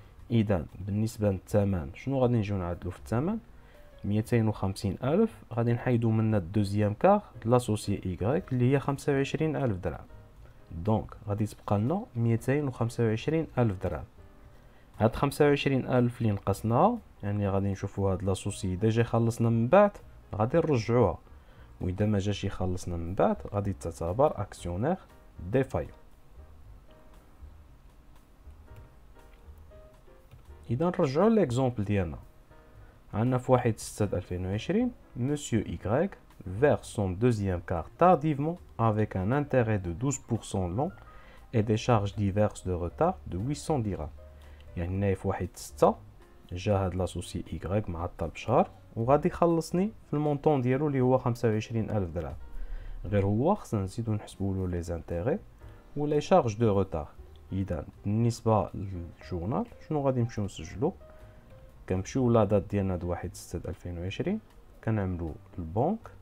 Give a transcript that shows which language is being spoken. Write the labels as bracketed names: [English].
[Arabic] اذا بالنسبه للثمن شنو غادي نجيو نعدلو في الثمن؟ 250,000 غادي نحيدو منا الدوزيام كار لاسوسي Y اللي هي 25,000 درهم، دونك غادي تبقى لنا 225,000 درهم. هاد 25,000 اللي نقصناها يعني غادي نشوفو هاد لاسوسي اذا جا يخلصنا من بعد غادي نرجعوها، واذا ما جاش يخلصنا من بعد غادي تعتبر اكسيونير ديفايون. اذا نرجعو ليكزومبل ديالنا، عندنا في [French] 1/6/2020 monsieur Y verse son deuxième quart tardivement avec un intérêt de 12% long et des charges diverses de retard de 800 dirhams. [Arabic] يعني هنا في 1/6 جا هاد لاسوسي Y معطل بشهر وغادي يخلصني في المونطون ديالو اللي هو 25,000 درهم. غير هو خصنا نزيدو نحسبولو لي زانتيغي و لي شارج دو روتار. اذا بالنسبه للجورنال شنو غادي نمشيو نسجلو؟ كنمشيو لا دات ديالنا د 1/6/2020 كنعملو البنك